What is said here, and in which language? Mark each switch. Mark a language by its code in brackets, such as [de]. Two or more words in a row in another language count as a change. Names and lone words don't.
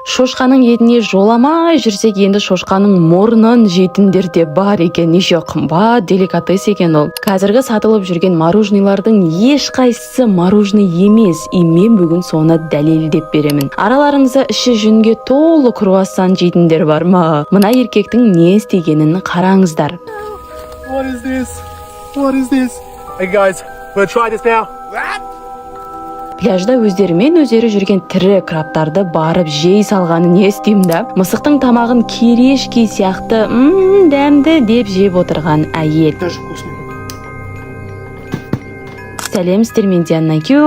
[kk] Шошқаның етіне жоламай жүрсек, енді шошқаның мұрнын жейтіндер де бар екен. Неше қымбат деликатес екен ол. Қазіргі сатылып жүрген мороженыйлардың ешқайсысы мороженый емес. Мен бүгін соны дәлелдеп беремін. Араларыңызда іші жүнге толы круассан жейтіндер бар ма? Мына еркектің не істегенін қараңыздар. [en] What is this? What is this? Hey guys, we'll try this now. [kk] Пляжда өздерімен өздері жүрген тірі крабтарды барып жей салғаны не істеймін да? Мысықтың тамағын керешки сияқты дәмді деп жеп отырған әйел. Сәлем, сіздермен Диана Кю.